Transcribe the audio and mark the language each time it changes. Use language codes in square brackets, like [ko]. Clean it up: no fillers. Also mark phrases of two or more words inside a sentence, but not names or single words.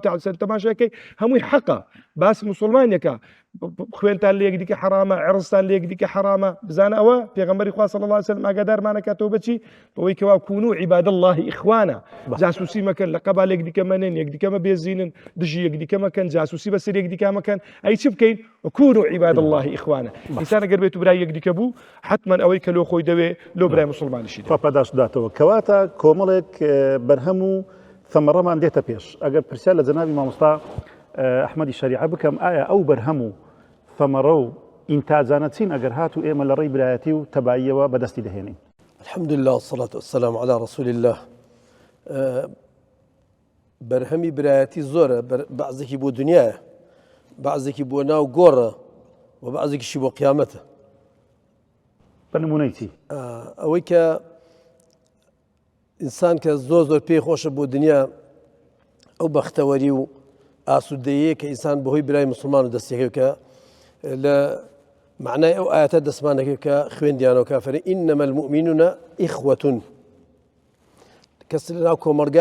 [ar] تعالی وسلم [ckb] تەماشاکەی هەمووی حەقە باسی مسلمانێکە خوێنتان لە یەکدیکە حرامە عرضتان لە یەکدیکە حرامە بزانە ئەوە پێغەمبەری خوا [ar] صلی الله علیه وسلم [ckb] ئاگادارمانەکاتەوە بەچی بەوەی کەوا [ar] کونوا عیباد الله ئیخوانە [ckb] جاسوسی مەکەن لە قەبال یەکدیکە مەنێن یەکدیکە مەبێزینن دژی یەکدیکە مەکەن جاسوسی بەسەر یەکدیکە مەکەن ئەی چی بکەین [ar] کونوا عیباد الله ئیخوانە [ckb] ئینسان ئەگەر بێت و برای یەکدیکە بوو حتمەن ئەوەی کە لۆ خۆی دەوێ لۆ برای مسلمانیشی دەوێ پاداش داتەوە کەواتە کۆمەڵێک بەرهەم و ثەمەڕەمان دێتە پێش ئەگەر پرسیار لە جەنابی مامۆستا ئەحمەدی شەریعە بکەم ئایا ئەو بەرهەم و ثەمەڕە و ئینتاجانە چین ئەگەر هات و ئێمە لە ڕێی برایەتی و تەباییەوە بەدەستی دەهێنین [ar] الحمد لله والصلاة والسلام على رسول الله [ckb] بەرهەمی برایەتی زۆرە بەعزێکی بۆ دنیاە بەعزێکی بۆ ناو گۆڕە و بەعزێکیشی بۆ قیامەتە بە نمونەی چی ئەوەی کە ئینسان کە زۆر پێی خۆشە بۆ دنیا ئەو بەختەوەری و ئاسوودەیە کە ئینسان بەهۆی برای مسلمان و دەستێکەوە کە لە معنای ئەو ئاەتە دەستمانەکەی کە خوێندیانەوە کافرە [ar] ئینەمە المؤمنون ئیخوة [ckb] کەس لەناو کۆمەلگا